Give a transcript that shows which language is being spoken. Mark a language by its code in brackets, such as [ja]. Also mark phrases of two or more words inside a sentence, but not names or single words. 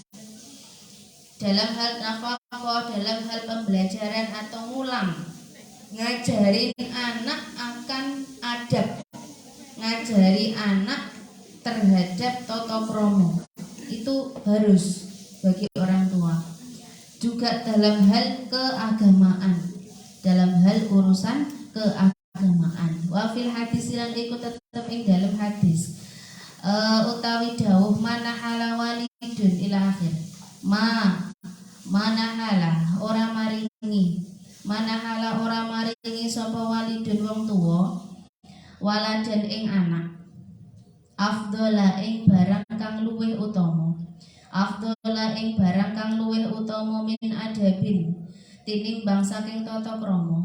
[id] Dalam hal nafaqah, dalam hal pembelajaran atau ngulang, ngajarin anak akan adab, ngajari anak terhadap tata krama itu harus bagi orang tua. Juga dalam hal keagamaan, dalam hal urusan keagamaan. [ar] Wa fil hadis [jv] lan iku tetep ing dalam hadis utawi dawuh [ar] mana hala walidun ila akhir. Mana hala [jv] ora maringi, [ar] mana hala [jv] ora maringi sapa walidun wong tuwa waladan ing anak. Afdhala ing barang kang luwih utama. Afdhala ing barang kang luwih utama [ar] min adabin [jv] tinimbang saking tata krama.